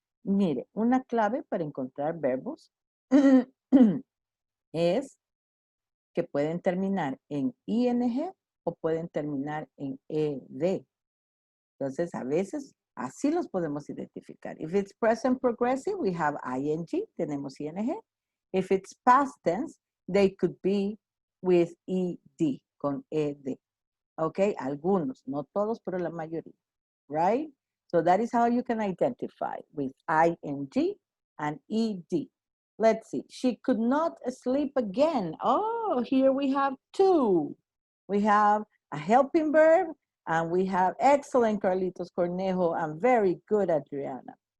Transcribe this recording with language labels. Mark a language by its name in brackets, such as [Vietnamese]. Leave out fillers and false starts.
[Spanish] Mire, una clave para encontrar verbos es que pueden terminar en ing o pueden terminar en ed. Entonces, a veces así los podemos identificar. [English] If it's present progressive, we have ing, [Spanish] tenemos ing. [English] If it's past tense, they could be with ed, [Spanish] con ed. Okay, algunos, no todos, pero la mayoría, [English] right? So that is how you can identify with ing and ed. Let's see, she could not sleep again. Oh, here we have 2. We have a helping verb and we have excellent Carlitos Cornejo and very good Adriana.